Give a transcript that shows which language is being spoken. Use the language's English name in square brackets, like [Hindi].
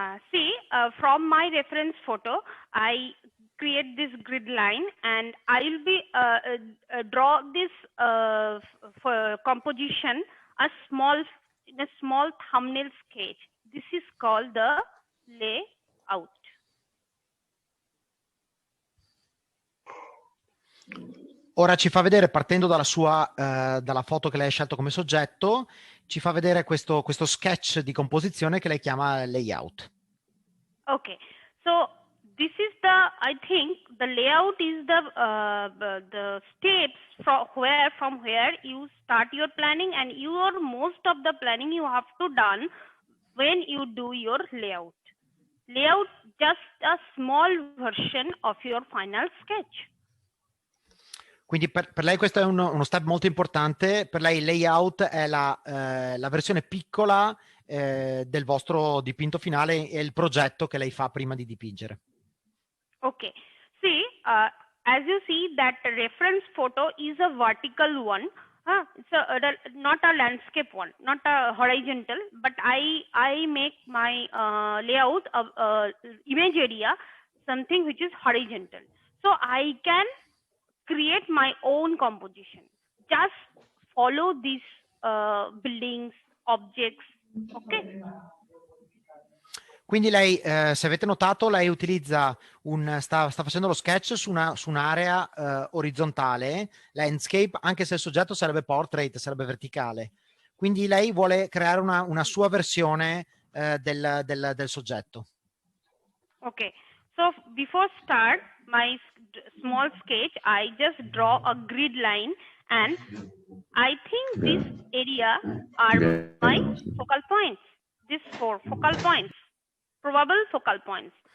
[English] See, from my reference photo, I create this grid line, and I'll be draw this for composition in a small thumbnail sketch. This is called the layout. [Italian] Ora ci fa vedere, partendo dalla foto che lei ha scelto come soggetto, ci fa vedere questo sketch di composizione che lei chiama layout. [English] Okay, so this is I think the layout is the steps from where you start your planning, and most of the planning you have to done when you do your layout. Layout just a small version of your final sketch. [Italian] Quindi per lei questo è uno step molto importante. Per lei il layout è la versione piccola del vostro dipinto finale e il progetto che lei fa prima di dipingere. [English] Okay, see, as you see that reference photo is a vertical one. It's not a landscape one, not a horizontal, but I make my layout of image area something which is horizontal. So I can create my own composition. Just follow these buildings, objects. Okay. [Italian] Quindi lei, se avete notato, lei utilizza sta facendo lo sketch su un'area orizzontale, landscape, anche se il soggetto sarebbe portrait, sarebbe verticale. Quindi lei vuole creare una sua versione del soggetto. [English] Okay, so before start my small sketch, I just draw a grid line, and I think this area are my focal points. These 4 focal points, probable focal points.